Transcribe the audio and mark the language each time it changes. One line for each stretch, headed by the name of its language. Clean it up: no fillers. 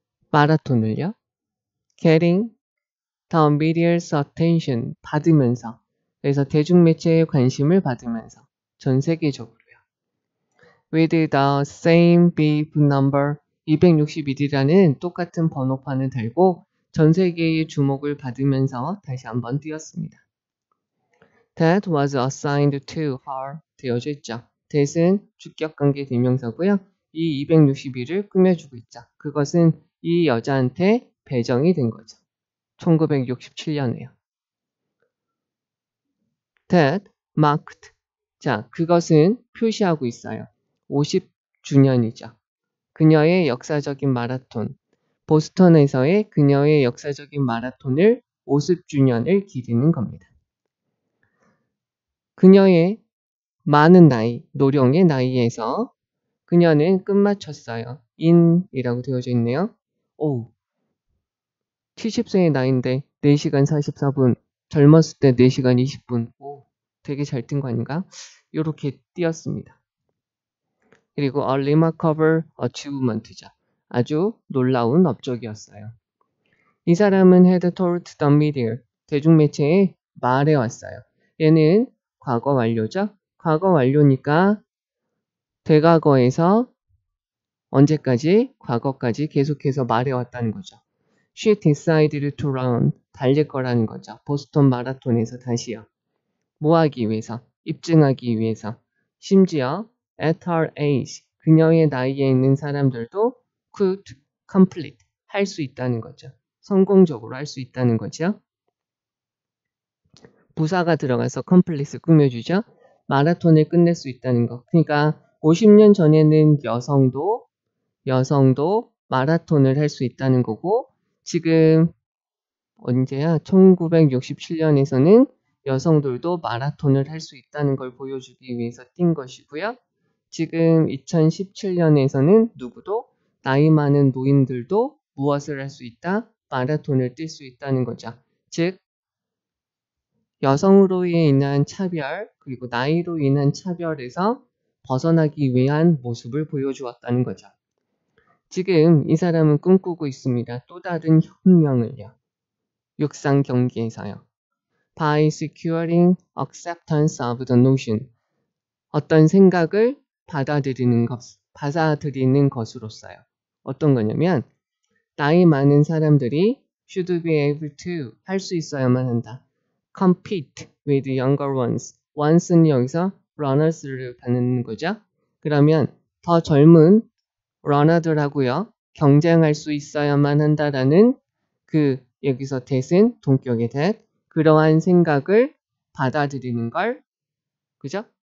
Korean: 마라톤을요.
English: Getting the media's attention
Korean: 받으면서 그래서 대중매체의 관심을 받으면서 전 세계적으로요.
English: With the same bib number
Korean: 261이라는 똑같은 번호판을 달고 전 세계의 주목을 받으면서 다시 한번 뛰었습니다.
English: That was assigned to her
Korean: 되어져 있죠. that은 주격관계 대명사고요. 이 261을 꾸며주고 있죠. 그것은 이 여자한테 배정이 된 거죠. 1967년에요.
English: That marked
Korean: 자, 그것은 표시하고 있어요. 50주년이죠. 그녀의 역사적인 마라톤 보스턴에서의 그녀의 역사적인 마라톤을 50주년을 기리는 겁니다. 그녀의 많은 나이, 노령의 나이에서 그녀는 끝마쳤어요. in이라고 되어져 있네요. 오, 70세의 나이인데 4시간 44분, 젊었을 때 4시간 20분. 오, 되게 잘 뛴 거 아닌가? 이렇게 뛰었습니다. 그리고
English: a remarkable achievement죠.
Korean: 아주 놀라운 업적이었어요. 이 사람은
English: had told the media,
Korean: 대중매체에 말해왔어요. 얘는 과거 완료죠. 과거 완료니까 대과거에서 언제까지? 과거까지 계속해서 말해왔다는 거죠.
English: She decided to run,
Korean: 달릴 거라는 거죠. 보스턴 마라톤에서 다시요. 뭐 하기 위해서? 입증하기 위해서. 심지어
English: at her age,
Korean: 그녀의 나이에 있는 사람들도
English: could complete,
Korean: 할 수 있다는 거죠. 성공적으로 할 수 있다는 거죠. 부사가 들어가서 complete를 꾸며주죠. 마라톤을 끝낼 수 있다는 거. 그러니까 50년 전에는 여성도 마라톤을 할 수 있다는 거고 지금 언제야? 1967년에서는 여성들도 마라톤을 할 수 있다는 걸 보여주기 위해서 뛴 것이고요. 지금 2017년에서는 누구도 나이 많은 노인들도 무엇을 할 수 있다? 마라톤을 뛸 수 있다는 거죠. 즉 여성으로 인한 차별 그리고 나이로 인한 차별에서 벗어나기 위한 모습을 보여주었다는 거죠. 지금 이 사람은 꿈꾸고 있습니다. 또 다른 혁명을요. 육상 경기에서요.
English: By securing acceptance of the notion.
Korean: 어떤 생각을 받아들이는 것으로서요. 어떤 거냐면 나이 많은 사람들이
English: should be able to
Korean: 할 수 있어야만 한다.
English: compete with younger ones.
Korean: ones는 여기서 runners를 받는 거죠. 그러면 더 젊은 runner들하고요. 경쟁할 수 있어야만 한다라는 그 여기서 that은 동격의 that 그러한 생각을 받아들이는 걸 그죠?